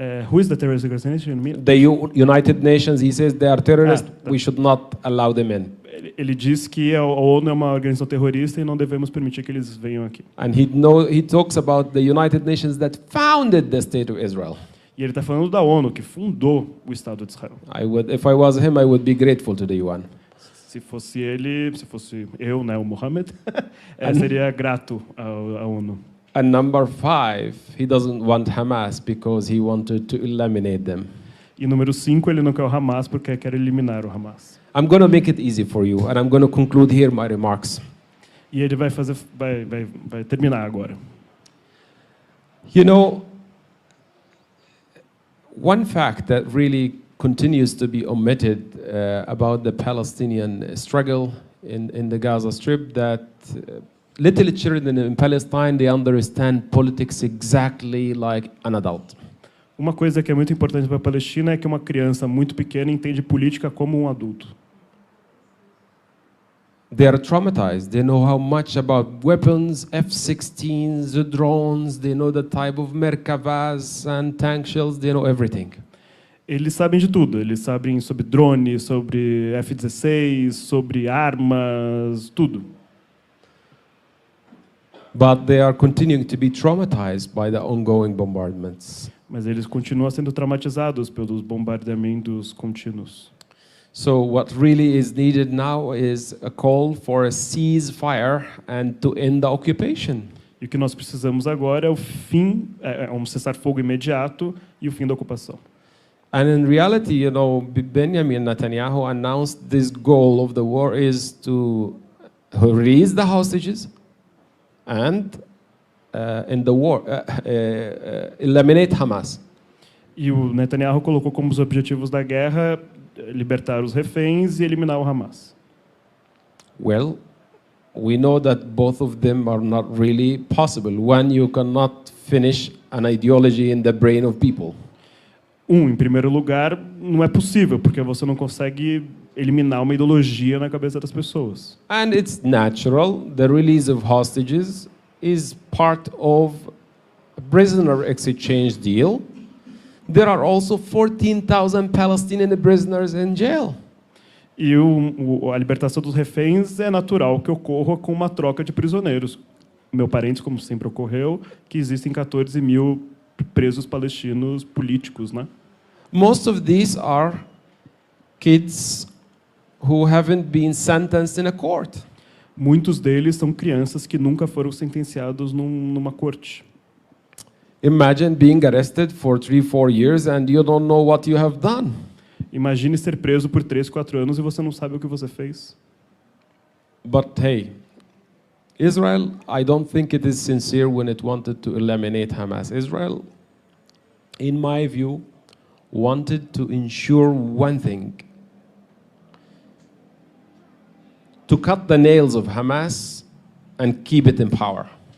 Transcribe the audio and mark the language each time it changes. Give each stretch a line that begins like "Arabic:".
English: Who is the terrorist organization? The United Nations, he says, they are terrorists. We should not allow them in.
Portuguese: Ele diz que a ONU é uma organização terrorista e não devemos permitir que eles venham aqui.
English: And he talks about the United Nations that founded the state of Israel.
Portuguese: E ele está falando da ONU, que fundou o Estado de Israel.
English: If I was him, I would be grateful to the UN.
Portuguese: Se fosse eu, né, o Mohammed, seria grato à ONU.
English: And number 5, he doesn't want Hamas because he wanted to eliminate them.
Portuguese: E número 5, ele não quer o Hamas porque quer eliminar o Hamas.
English: I'm going to make it easy for you, and I'm going to conclude here my remarks.
Portuguese: E ele vai terminar agora.
English: You know, one fact that really continues to be omitted about the Palestinian struggle in the Gaza Strip, that little children in Palestine, they understand politics exactly like an adult.
Portuguese: Uma coisa que é muito importante para a Palestina é que uma criança muito pequena entende política como um adulto.
English: They are traumatized. They know how much about weapons, F-16s, the drones. They know the type of Merkavas and tank shells. They know everything.
Portuguese: Eles sabem de tudo. Eles sabem sobre drone, sobre F-16, sobre armas, tudo.
English: But they are continuing to be traumatized by the ongoing bombardments.
Portuguese: Mas eles continuam sendo traumatizados pelos bombardeamentos contínuos.
English: So what really is needed now is a call for a ceasefire and to end the occupation.
Portuguese: E o que nós precisamos agora é o fim, um cessar-fogo imediato e o fim da ocupação.
English: And in reality, you know, Benjamin Netanyahu announced this goal of the war is to release the hostages and in the war eliminate Hamas.
Portuguese: E o Netanyahu colocou como os objetivos da guerra libertar os reféns e eliminar o Hamas.
English: Well, we know that both of them are not really possible. One, you cannot finish an ideology in the brain of people.
Portuguese: Em primeiro lugar, não é possível, porque você não consegue eliminar uma ideologia na cabeça das pessoas.
English: And it's natural. The release of hostages is part of a prisoner exchange deal. There are also 14,000 Palestinian prisoners in jail.
Portuguese: E a libertação dos reféns é natural que ocorra com uma troca de prisioneiros. Meu parente, como sempre ocorreu, que existem 14 mil presos palestinos políticos, né?
English: Most of these are kids who haven't been sentenced in a court.
Portuguese: Muitos deles são crianças que nunca foram sentenciados numa corte.
English: Imagine being arrested for 3-4 years and you don't know what you have done.
Portuguese: Imagine ser preso por 3-4 anos e você não sabe o que você fez.
English: But hey, Israel, I don't think it is sincere when it wanted to eliminate Hamas. Israel, in my view, wanted to ensure one thing: to cut the nails of Hamas and keep it in power.